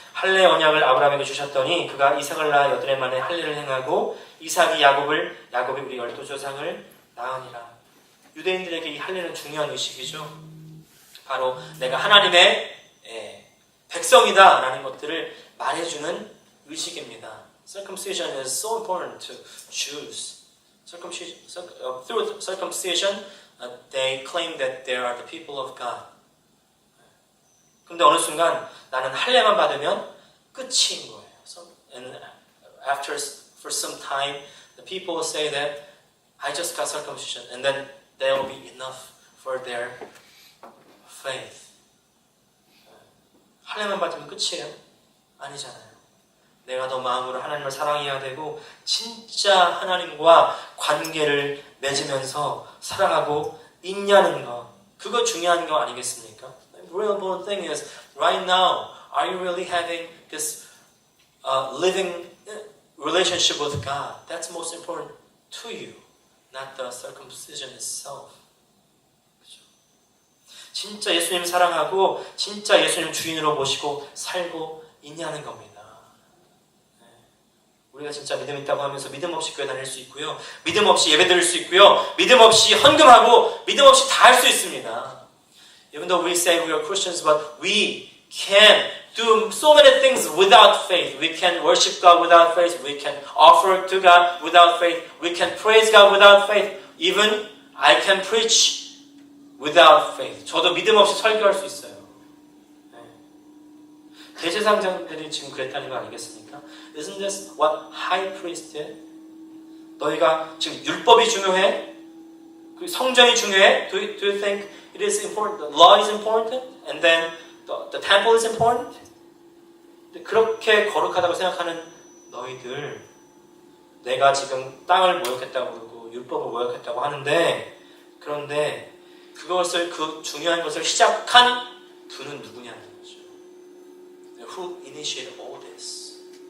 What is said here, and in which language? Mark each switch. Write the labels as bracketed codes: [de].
[ko] 할례의 언약을 아브라함에게 주셨더니 그가 이삭을 낳아 8해 만에 할례를 행하고 이삭이 야곱이 우리 12조상을 낳으니라. 유대인들에게 이 할례는 중요한 의식이죠. 바로 내가 하나님의 백성이다 라는 것들을 말해주는 의식입니다. [en] Circumcision is so important to Jews. Through circumcision, they claim that they are the people of God. [ko] 그런데 어느 순간 나는 할례만 받으면 끝인 거예요. [en] And for some time, the people say that I just got circumcision, and then that will be enough for their faith. [ko] 할례만 받으면 끝이에요? 아니잖아요. 내가 더 마음으로 하나님을 사랑해야 되고 진짜 하나님과 관계를 맺으면서 살아가고 있냐는 거. 그거 중요한 거 아니겠습니까? [en] The real important thing is right now, are you really having this living relationship with God? That's most important to you, not the circumcision itself. [ko] 그렇죠? 진짜 예수님 사랑하고 진짜 예수님 주인으로 모시고 살고 있냐는 겁니다. 우리가 진짜 믿음 있다고 하면서 믿음 없이 교회 다닐 수 있고요. 믿음 없이 예배 드릴 수 있고요. 믿음 없이 헌금하고 믿음 없이 다 할 수 있습니다. [en] Even though we say we are Christians, but we can do so many things without faith. We can worship God without faith. We can offer to God without faith. We can praise God without faith. Even I can preach without faith. [ko] 저도 믿음 없이 설교할 수 있어요. 대제사장들이 지금 그랬다는 거 아니겠습니까? [en] Isn't this what high priest did? [ko] 너희가 지금 율법이 중요해? 성전이 중요해? [en] Do you think it is important? The law is important? And then the temple is important? [ko] 그렇게 거룩하다고 생각하는 너희들, 내가 지금 땅을 모욕했다고 그러고 율법을 모욕했다고 하는데, 그런데 그것을, 그 중요한 것을 시작한 분은 누구냐는 거죠. [en] Who initiated all this?